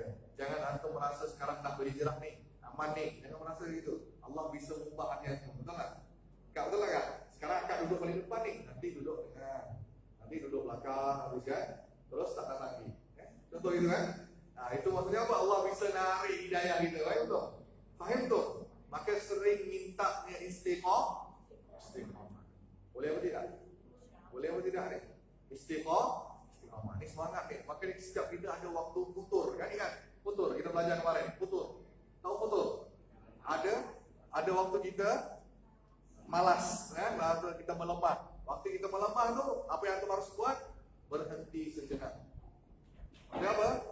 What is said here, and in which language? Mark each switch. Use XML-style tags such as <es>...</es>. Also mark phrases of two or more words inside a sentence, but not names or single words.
<ms>Jangan antum merasa sekarang dah berhijrah ni, aman ni. Jangan merasa gitu.</ms> <id>Allah bisa mengubah hati antum.</id> <ms>Betul tak? Kak, betul tak kak? Sekarang akak duduk paling depan ni, nanti duduk tengah, nanti duduk belakang, habis kan? Terus tak datang lagi. Contoh itu kan? Nah, itu maksudnya apa?</ms> <id>Allah bisa narik hidayah kita.</id> <ms>Faham tu? Faham tu? Maka sering mintanya istiqamah. Boleh apa tidak? Boleh apa tidak ni? Istiqamah. Ni semangat ni. Maka setiap kita ada waktu futur. Kan ingat? Futur. Kita belajar kemarin. Futur. Tahu futur? Ada waktu kita malas. Waktu kita melemah. Waktu kita melemah tu, apa yang antum harus buat? Berhenti sejenak. Kenapa?</ms>